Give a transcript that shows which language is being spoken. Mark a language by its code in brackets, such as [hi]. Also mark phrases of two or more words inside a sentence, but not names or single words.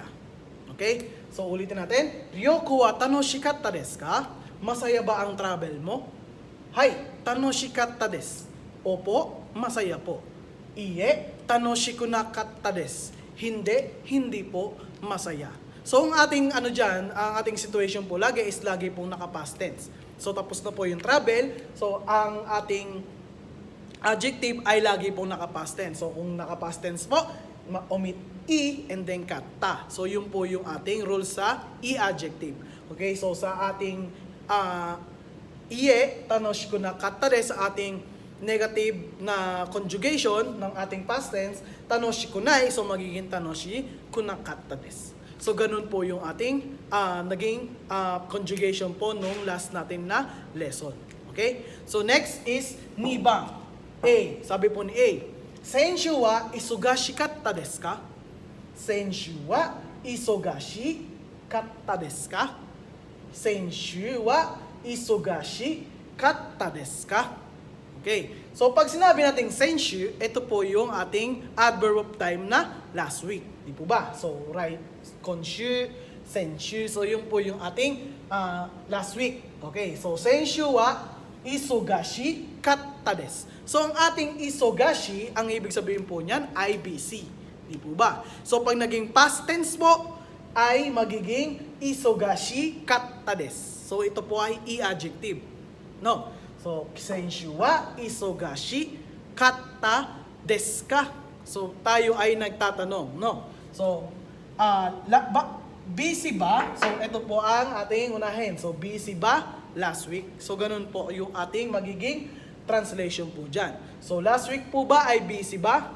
[tl] Okay? So, ulitin natin. [ja] 旅行は楽しかったですか? [tl] Masaya ba ang travel mo? [ja] はい、楽しかったです. [tl] Opo, masaya po. [ja] いいえ, 楽しくなかったです. [tl] Hindi po masaya. So, ang ating ang ating situation po lagi is lagi pong naka- [en] past tense. [tl] So, tapos na po yung travel. So, ang ating adjective ay lagi pong naka- [en] past tense. [tl] So, kung naka- [en] past tense [tl] po, [en] omit i and then katta. [tl] So, yun po yung ating rule sa i-adjective. Okay, so sa ating [ja] いいえ、楽しくなかったです, [tl] sa ating negative na conjugation ng ating [en] past tense, [ja] 楽しくない, [tl] so magiging [ja] 楽しくなかったです. [tl] So, ganun po yung ating naging conjugation po nung last natin na lesson. Okay? So, next is nibang. A. Sabi po ni A, [ja] 先週は忙しかったですか? 先週は忙しかったですか? 先週は忙しかったですか? [tl] Okay. So, pag sinabi natin senshu, ito po yung ating [en] adverb of time [tl] na [en] last week. [tl] Di po ba? So, right, [ja] 今週、先週. [tl] So, yun po yung ating [en] last week. [tl] Okay. So, [ja] 先週は忙しかったです. [tl] So, ang ating isogashi, ang ibig sabihin po niyan, IBC. Di po ba? So, pag naging [en] past tense [tl] po, ay magiging [ja] 忙しかったです. [tl] So, ito po ay i-adjective. No? So, [ja] 先週は忙しかったですか? [tl] So, tayo ay nagtatanong. No? So, busy ba? So, ito po ang ating unahin. So, busy ba [en] last week? [tl] So, ganun po yung ating magiging translation po dyan. So, [en] last week [tl] po ba ay busy ba?